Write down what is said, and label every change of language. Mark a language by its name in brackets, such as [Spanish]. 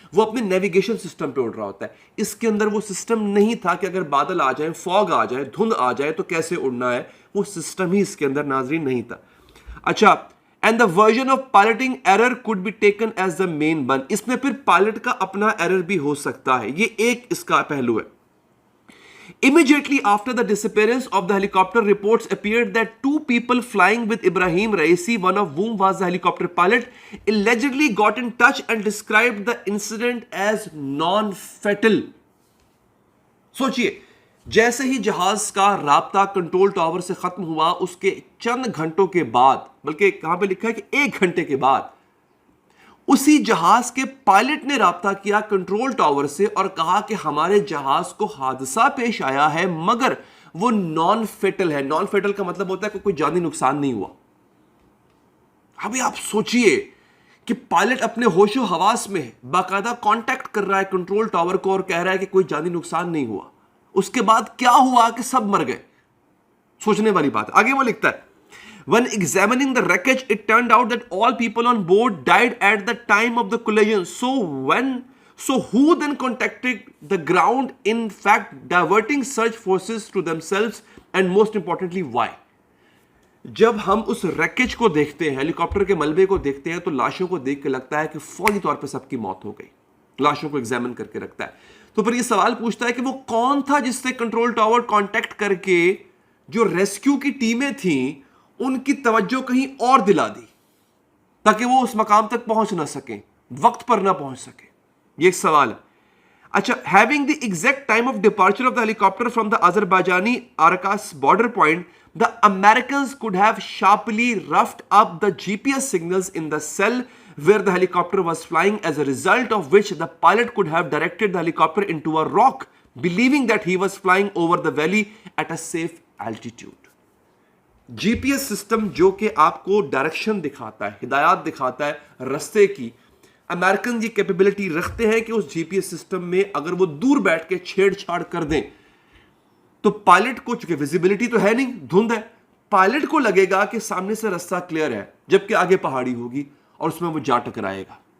[Hindi] वो अपने navigation system पे उड़ रहा होता है। इसके अंदर वो सिस्टम नहीं था कि अगर बादल आ जाए, फॉग आ जाए, धुंध आ जाए तो कैसे उड़ना है, वो सिस्टम ही इसके अंदर नाजरीन नहीं था। [English] अच्छा, and the version of piloting error could be taken as the main one. [Hindi] इसमें फिर पायलट का अपना एरर भी हो सकता है, ये एक इसका पहलू है। [English] Immediately after the disappearance of the helicopter, reports appeared that 2 people flying with Ibrahim Raisi, one of whom was the helicopter pilot, allegedly got in touch and described the incident as non-fatal. [Hindi] सोचिए, जैसे ही जहाज का राब्ता control tower से खत्म हुआ, उसके चंद घंटों के बाद, बल्कि कहां पे लिखा है कि 1 घंटे के बाद, उसी जहाज के पायलट ने राब्ता किया कंट्रोल टावर से और कहा कि हमारे जहाज को हादसा पेश आया है, मगर वो नॉन फेटल है। नॉन फेटल का मतलब होता है कि कोई जानी नुकसान नहीं हुआ। अभी आप सोचिए कि पायलट अपने होशो हवास में है, बाकायदा कांटेक्ट कर रहा है कंट्रोल टावर को और कह रहा है कि कोई जानी नुकसान नहीं हुआ। उसके बाद क्या हुआ कि सब मर गए। सोचने वाली बात। आगे वो लिखता है, [English] when examining the wreckage it turned out that all people on board died at the time of the collision. So who then contacted the ground, in fact diverting search forces to themselves, and most importantly why? [Hindi] जब हम उस wreckage को देखते हैं, helicopter के मलबे को देखते हैं, तो लाशों को देख के लगता है कि फौरी तौर पे सबकी मौत हो गई। लाशों को एग्जामिन करके रखता है, तो फिर ये सवाल पूछता है कि वो कौन था जिससे कंट्रोल टावर कांटेक्ट करके जो रेस्क्यू की टीमें थी उनकी तवज्जो कहीं और दिला दी ताकि वो उस मकाम तक पहुंच ना सकें, वक्त पर ना पहुंच सके? ये एक सवाल है। [English] अच्छा, having the exact time of departure of the helicopter from the Azerbaijani Araks border point, the Americans could have sharply roughed up the GPS signals in the cell where the helicopter was flying, as a result of which the pilot could have directed the helicopter into a rock, believing that he was flying over the valley at a safe altitude. [Hindi] GPS system जो कि आपको direction दिखाता है, हिदायत दिखाता है रास्ते की, अमेरिकन ये कैपेबिलिटी रखते हैं कि उस जीपीएस सिस्टम में अगर वो दूर बैठ के छेड़छाड़ कर दें तो पायलट को, चूंकि विजिबिलिटी तो है नहीं, धुंध है, पायलट को लगेगा कि सामने से रास्ता क्लियर है, जबकि आगे पहाड़ी होगी और उसमें वो जा टकराएगा।